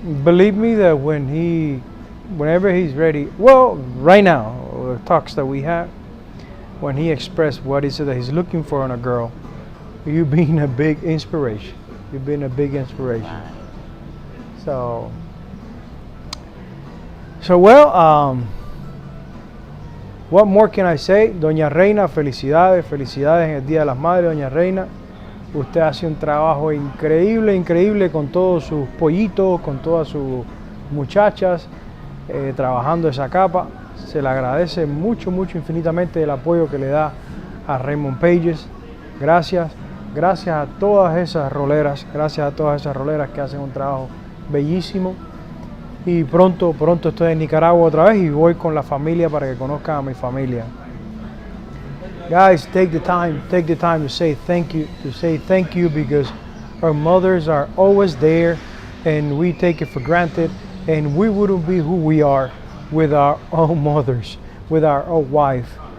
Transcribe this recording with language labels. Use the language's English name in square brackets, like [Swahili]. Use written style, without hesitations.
[English] Believe me that whenever he's ready, well, right now, the talks that we have, when he expressed what is it that he's looking for in a girl, you've been a big inspiration. You've been a big inspiration. Wow. So well, what more can I say? [Spanish] Doña Reina, felicidades en el Día de las Madres, Doña Reina. Usted hace un trabajo increíble con todos sus pollitos, con todas sus muchachas, trabajando esa capa. Se le agradece mucho, infinitamente el apoyo que le da a Raymond Pages. Gracias a todas esas roleras, que hacen un trabajo bellísimo. Y pronto estoy en Nicaragua otra vez y voy con la familia para que conozcan a mi familia. [English] Guys, take the time to say thank you, because our mothers are always there and we take it for granted, and we wouldn't be who we are with our own mothers, with our own wife.